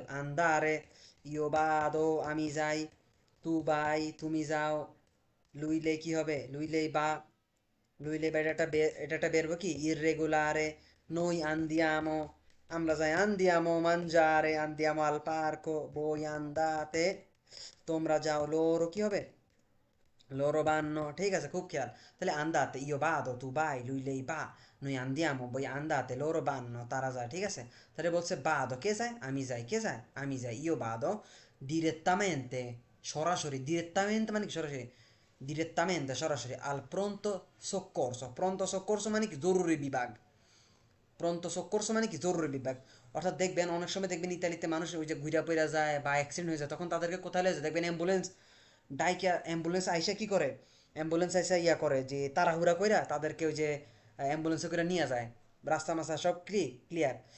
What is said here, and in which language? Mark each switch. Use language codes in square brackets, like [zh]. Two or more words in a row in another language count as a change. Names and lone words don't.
[bn] আন্দারে, [it] io vado, [bn] আমি যাই। [it] tu vai, [bn] তুমি যাও। লুইলে কি হবে, লুইলেই বা, [it] lui lei va [bn] এটা একটা বেরবো কি ইররেগুলারে। [it] noi andiamo, [bn] আমরা যাই [it] andiamo mangiare, andiamo al parco, voi andate, [bn] তোমরা যাও, লোরো কি হবে, [it] loro vanno, [bn] ঠিক আছে, খুব খেয়াল। তাহলে [it] andate, io vado, tu vai, lui lei va, noi andiamo, voi andate, loro vanno, [bn] তারা যায়, ঠিক আছে। তাহলে বলছে vado, কে যায়, আমি যাই, কে যায়, আমি যাই, [it] io vado direttamente, [bn] সরাসরি, direttamente মানে কি সরাসরি, direttamente সরাসরি [it] al pronto soccorso, pronto soccorso [bn] মানে কি জরুরি বিভাগ, [it] pronto soccorso [bn] মানে কি জরুরি বিভাগ। অর্থাৎ দেখবেন অনেক সময় দেখবেন ইতালিতে মানুষ ওই যে ঘুরা পইরা যায় বা অ্যাক্সিডেন্ট হয়ে যায়, তখন তাদেরকে কোথায় লয়ে যায় দেখবেন, অ্যাম্বুলেন্স ডাইকা, অ্যাম্বুলেন্স আইসা কি করে, অ্যাম্বুলেন্স আইসা ইয়া করে যে তাড়াহুড়া কইরা তাদেরকে ওই যে অ্যাম্বুলেন্সে করে নিয়ে যায়, রাস্তা মাস্তা সব ক্লিয়ার।